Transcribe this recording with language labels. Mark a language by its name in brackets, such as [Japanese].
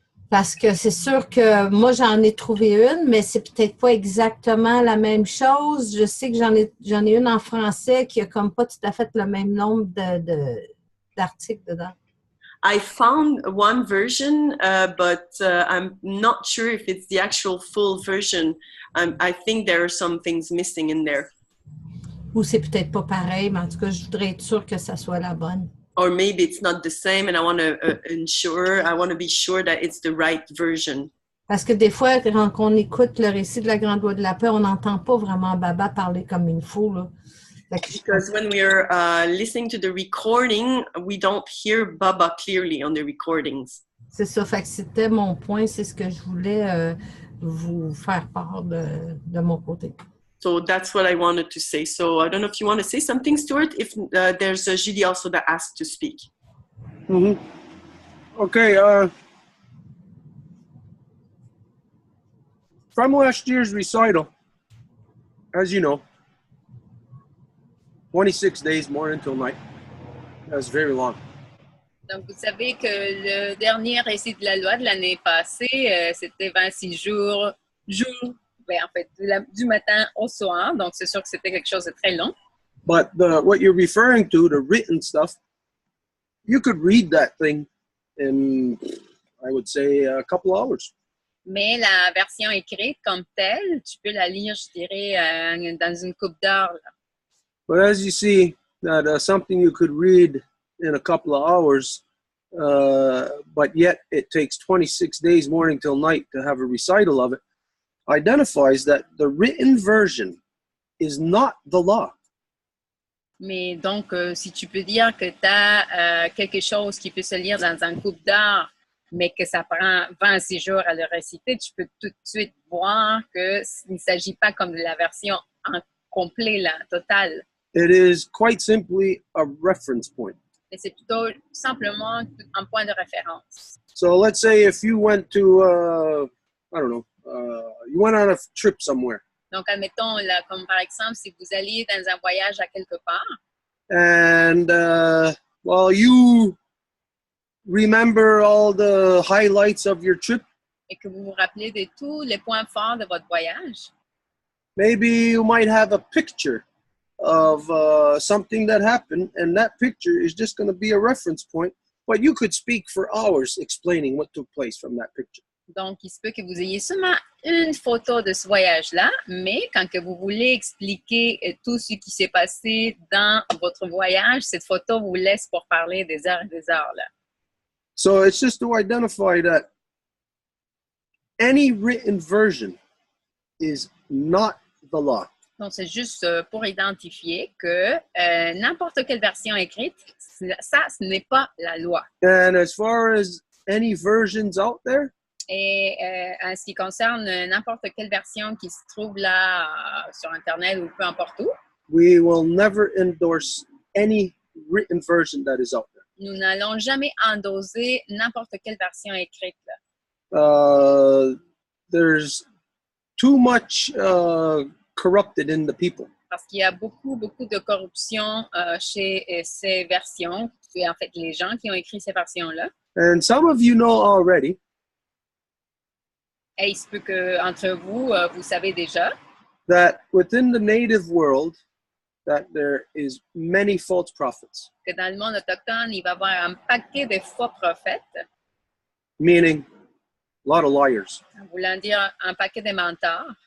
[French] Parce que c'est sûr que moi, j'en ai trouvé une, mais c'est peut-être pas exactement la même chose. Je sais que j'en ai une en français qui a comme pas tout à fait le même nombre d'articles dedans. [English] I found one version, but I'm not sure if it's the actual full version. I think there are some things missing in there. [French] Ou c'est peut-être pas pareil, mais en tout cas, je voudrais être sûre que ça soit la bonne. [English] Or maybe it's not the same, and I want to be sure that it's the right version. [French] Parce que des fois, quand on écoute le récit de la Grande Loi de la Paix, on n'entend pas vraiment Baba parler comme il faut, là. [English] Because when we're listening to the recording, we don't hear Baba clearly on the recordings. [French] C'est ça, fait que c'était mon point, c'est ce que je voulais vous faire part de mon côté. [English] So that's what I wanted to say. So I don't know if you want to say something, Stuart, if there's Julie also that asked to speak. Mm-hmm. Okay. From last year's recital, as you know, 26 days morning till night. That's very long. [French] Donc, vous savez que le dernier récit de la loi de l'année passée, c'était 26 jours, ben, en fait, du matin au soir. Donc, c'est sûr que c'était quelque chose de très long. [English] But what you're referring to, the written stuff, you could read that thing in, I would say, a couple hours. [French] Mais la version écrite comme telle, tu peux la lire, je dirais, dans une couple d'heures. Là. [English] But as you see, that something you could read in a couple of hours, but yet it takes 26 days morning till night to have a recital of it, identifies that the written version is not the law. [French] Mais donc, si tu peux dire que tu as quelque chose qui peut se lire dans un couple d'heures, mais que ça prend 26 jours à le réciter, tu peux tout de suite voir qu'il ne s'agit pas comme de la version en complet, la totale. [English] It is quite simply a reference point. [French] Mais c'est plutôt simplement un point de référence. [English] So let's say if you went to, I don't know, you went on a trip somewhere. [French] Donc, admettons, là, comme par exemple, si vous alliez dans un voyage à quelque part, [English] And, well, you remember all the highlights of your trip. [French] et que vous vous rappelez de tous les points forts de votre voyage, [English] Maybe you might have a picture of something that happened, and that picture is just going to be a reference point, but you could speak for hours explaining what took place from that picture. [French] donc il se peut que vous ayez seulement une photo de ce voyage-là, mais quand que vous voulez expliquer tout ce qui s'est passé dans votre voyage, cette photo vous laisse pour parler des heures et des heures. Là. [English] So it's just to identify that any written version is not the law. [French] Donc, c'est juste pour identifier que n'importe quelle version écrite, ça, ce n'est pas la loi. [English] And as far as any versions out there, [French] Et en ce qui concerne n'importe quelle version qui se trouve là sur Internet ou peu importe où, [English] we will never endorse any written version that is out there. [French] nous n'allons jamais endosser n'importe quelle version écrite. Là. [English] There's too much corrupted in the people. [French] Parce qu'il y a beaucoup, beaucoup de corruption chez ces versions, et en fait les gens qui ont écrit ces versions-là. [English] And some of you know already [French] Et il se peut qu'entre vous, vous savez déjà [English] that within the native world, that there is many false prophets, [French] que dans le monde autochtone, il va y avoir un paquet de faux prophètes, [English] meaning a lot of liars. [French] en voulant dire un paquet de menteurs.